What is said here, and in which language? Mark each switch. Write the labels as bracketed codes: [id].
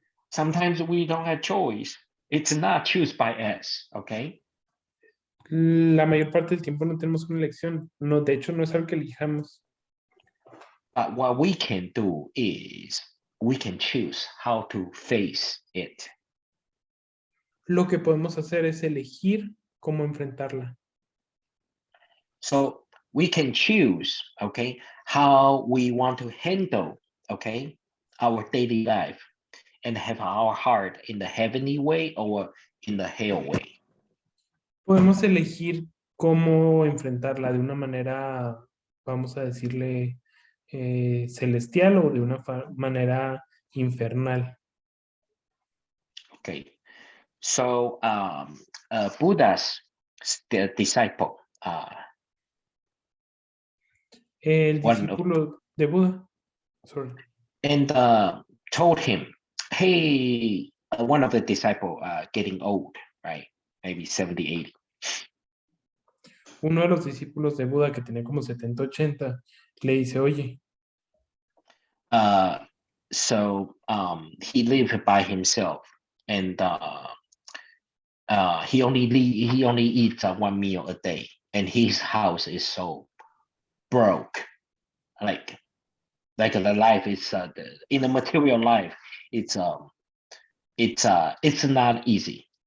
[en] Sometimes we don't have choice. It's not choose by us, okay? [es] La mayor parte del tiempo no tenemos una elección. No, de hecho, no es algo que elijamos. [en] But what we can do is we can choose how to face it. [es] Lo que podemos hacer es elegir cómo enfrentarla. [en] So we can choose, okay, how we want to handle, okay, our daily life and have our heart in the heavenly way or in the hell way. [es] Podemos elegir cómo enfrentarla de una manera, vamos a decirle, celestial o de una manera infernal. [en] Okay, so Buddha's disciple, [es] El [en] One of- [es] discípulo de Buda, [en] sorry, and told him, hey, one of the disciple getting old, right? Maybe 70, 80. [es] uno de los discípulos de Buda que tenía como 70, 80, le dice, oye, [en] So he lived by himself, and he only eats one meal a day, and his house is so broke, like the life is in the material life, it's not easy.